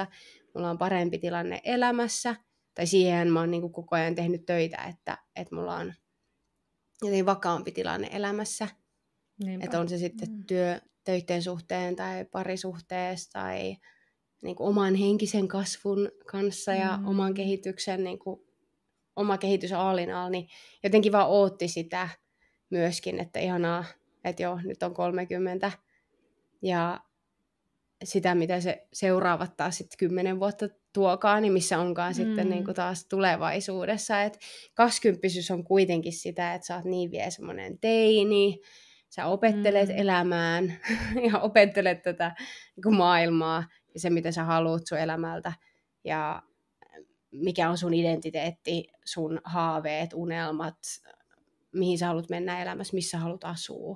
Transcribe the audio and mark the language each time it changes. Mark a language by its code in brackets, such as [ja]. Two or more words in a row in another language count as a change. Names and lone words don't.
[fi] Mulla on parempi tilanne elämässä, tai siihen mä oon niinku koko ajan tehnyt töitä, että mulla on jotenkin vakaampi tilanne elämässä. Että on se sitten töiden suhteen tai parisuhteessa tai niinku oman henkisen kasvun kanssa ja oman kehityksen, niinku, oma kehitys [en] all in all, [fi] niin jotenkin vaan ootti sitä myöskin, että ihanaa, että joo, nyt on 30 ja sitä, mitä se seuraavat taas sitten 10 vuotta tuokaan, niin missä onkaan sitten niinku taas tulevaisuudessa. Et 20-syys on kuitenkin sitä, että sä oot niin vielä semmoinen teini, sä opettelet elämään ja opettelet tätä niinku maailmaa ja se, mitä sä haluat sun elämältä ja mikä on sun identiteetti, sun haaveet, unelmat, mihin sä haluat mennä elämässä, missä haluat asua.